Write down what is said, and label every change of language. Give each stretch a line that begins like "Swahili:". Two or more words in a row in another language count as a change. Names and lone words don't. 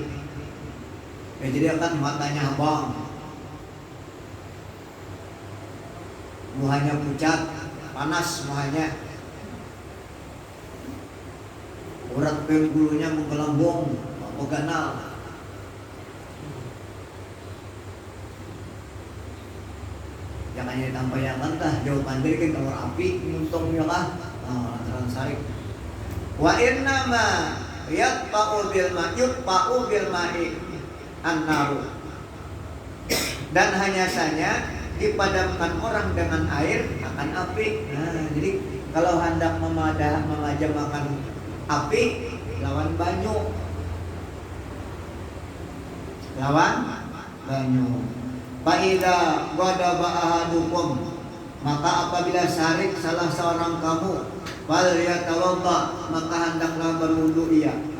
Banjar: Ya, jadi akan matanya abang, muhanya pucat, panas muhanya, urat penggulunya menggelambung, ganal. Jangan ditampaykan dah jawaban dari kan kalau api muntungnya lah, lantaran sarik.
Arabic: Wa inna ma yatpa'u bil ma'i an-naru,
Banjar: dan hanya saja dipadamkan orang dengan air akan api. Nah, jadi kalau hendak memajamkan api, lawan banyu.
Arabic: Fa'idza ghadaba ahadukum,
Banjar: maka apabila sarik salah seorang kamu,
Arabic: wal yatawadda,
Banjar: maka hendaklah berwudu ia.